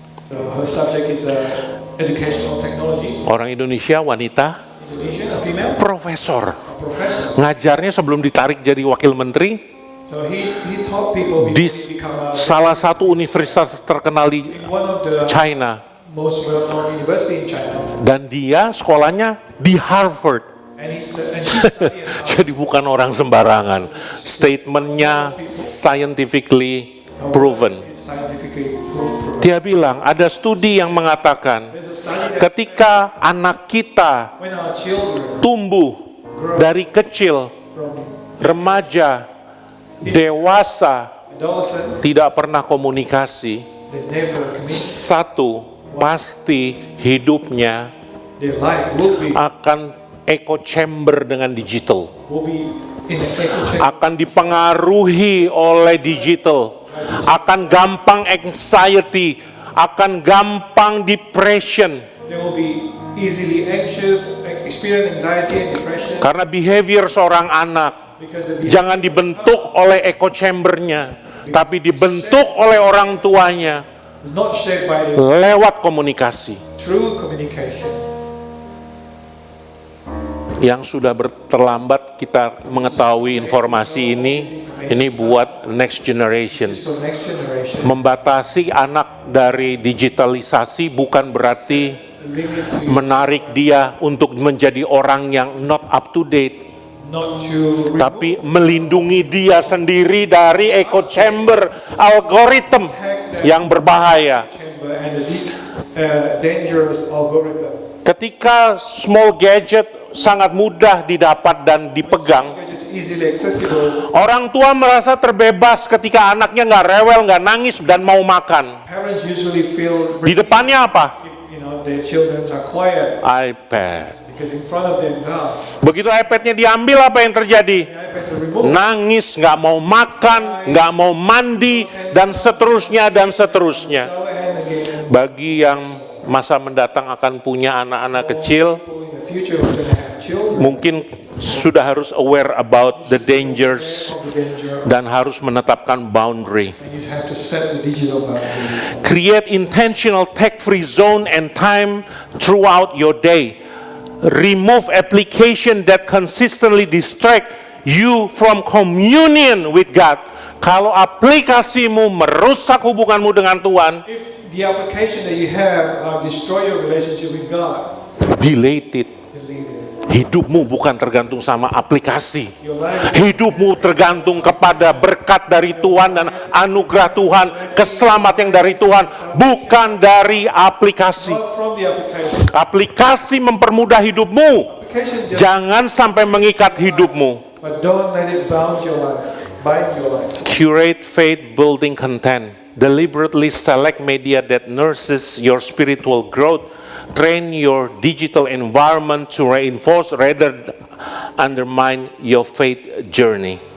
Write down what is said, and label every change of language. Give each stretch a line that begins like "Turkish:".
English: her subject is educational technology.
Indonesian: Orang Indonesia, wanita,
English: Indonesian, a female,
Indonesian: profesor.
English: a professor.
Indonesian: Ngajarnya sebelum ditarik jadi wakil menteri
English: So he taught people before
Indonesian: di
English: he become
Indonesian: salah satu universitas terkenal di one of the China.
English: most well-known university in China.
Indonesian: Dan dia sekolahnya di Harvard.
English: And he studied at Harvard.
Indonesian: Jadi bukan orang sembarangan. Statementnya
English: scientifically proven. It's scientifically proven.
Indonesian: Dia bilang ada studi yang mengatakan
English: There's a study that
Indonesian: ketika anak kita
English: when our children
Indonesian: tumbuh dari kecil, remaja, dewasa,
English: adolescents,
Indonesian: tidak pernah komunikasi,
English: they never communicate.
Indonesian: satu, pasti hidupnya
English: Their life will be
Indonesian: akan echo chamber dengan digital,
English: in an echo chamber.
Indonesian: akan dipengaruhi oleh digital, akan gampang anxiety, akan gampang depression,
English: They will be easily anxious, experience anxiety and depression
Indonesian: karena behavior seorang anak Jangan dibentuk oleh echo chambernya, tapi dibentuk oleh orang tuanya
English: Not shaped by the
Indonesian: lewat komunikasi.
English: true communication.
Indonesian: Yang sudah terlambat kita mengetahui informasi ini buat next generation.
English: So next generation,
Indonesian: Membatasi anak dari digitalisasi bukan berarti
English: limit to
Indonesian: menarik dia untuk menjadi orang yang
English: not up to date, not to
Indonesian: tapi melindungi dia sendiri dari echo chamber algoritma yang berbahaya.
English: chamber and the dangerous algorithm.
Indonesian: Ketika small gadget sangat mudah didapat dan dipegang,
English: Which is easily accessible.
Indonesian: orang tua merasa terbebas ketika anaknya nggak rewel, nggak nangis, dan mau makan.
English: Parents usually feel
Indonesian: Di depannya apa?
English: their children are quiet iPad. because in front of them is out.
Indonesian: Begitu iPad-nya diambil, apa yang terjadi?
English: The iPads are removed.
Indonesian: Nangis, nggak mau makan, nggak mau mandi, dan seterusnya dan seterusnya.
English: Shower hand again.
Indonesian: Bagi yang masa mendatang akan punya anak-anak kecil,
English: In the future, we're going to have children.
Indonesian: mungkin sudah harus
English: aware about the dangers Of the danger,
Indonesian: dan harus menetapkan boundary.
English: and you have to set the digital boundary. Create intentional tech-free zone and time throughout your day. Remove application that consistently distract you from communion with God.
Indonesian: Kalau aplikasimu merusak hubunganmu dengan Tuhan,
English: If the application that you have destroy your relationship with God, delete it. delete it.
Indonesian: Hidupmu bukan tergantung sama aplikasi.
English: Your life is
Indonesian: Hidupmu tergantung kepada berkat dari Tuhan dan anugerah Tuhan, keselamat yang dari Tuhan, bukan dari aplikasi.
English: not from the application.
Indonesian: Aplikasi mempermudah hidupmu,
English: Application just,
Indonesian: jangan sampai mengikat hidupmu.
English: but don't let it bind your life. Curate faith-building content. Deliberately select media that nurses your spiritual growth. Train your digital environment to reinforce rather than undermine your faith journey.